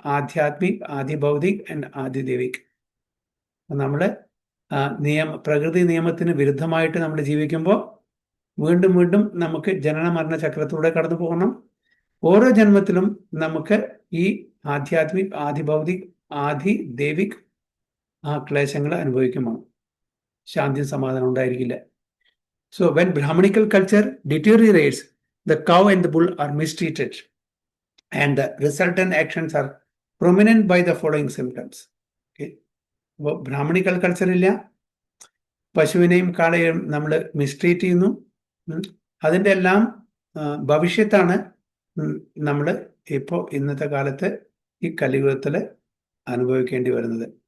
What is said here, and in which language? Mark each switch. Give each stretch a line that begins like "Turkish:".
Malayalam: ആധ്യാത്മിക്, ആദിഭൗതിക് and ആദിദേവിക്. നമ്മൾ പ്രകൃതി നിയമത്തിന് വിരുദ്ധമായിട്ട് നമ്മൾ ജീവിക്കുമ്പോൾ വീണ്ടും വീണ്ടും നമുക്ക് ജനന മരണ ചക്രത്തിലൂടെ കടന്നു പോകണം. ഓരോ ജന്മത്തിലും നമുക്ക് ഈ ആധ്യാത്മിക്, ആദിഭൗതിക്, ആദിദേവിക് ആ ക്ലേശങ്ങൾ അനുഭവിക്കുമ്പോൾ ശാന്തി സമാധാനം ഉണ്ടായിരിക്കില്ല.
English: So when Brahmanical culture deteriorates, the cow and the bull are mistreated and the resultant actions are prominent by the following symptoms. Okay.
Malayalam: അപ്പോൾ ബ്രാഹ്മണിക്കൽ കൾച്ചർ ഇല്ല, പശുവിനെയും കാളയെയും നമ്മൾ മിസ്ട്രീറ്റ് ചെയ്യുന്നു. അതിൻ്റെ എല്ലാം ഭവിഷ്യത്താണ് നമ്മൾ ഇപ്പോൾ ഇന്നത്തെ കാലത്ത് ഈ കലിയുഗത്തിൽ അനുഭവിക്കേണ്ടി വരുന്നത്.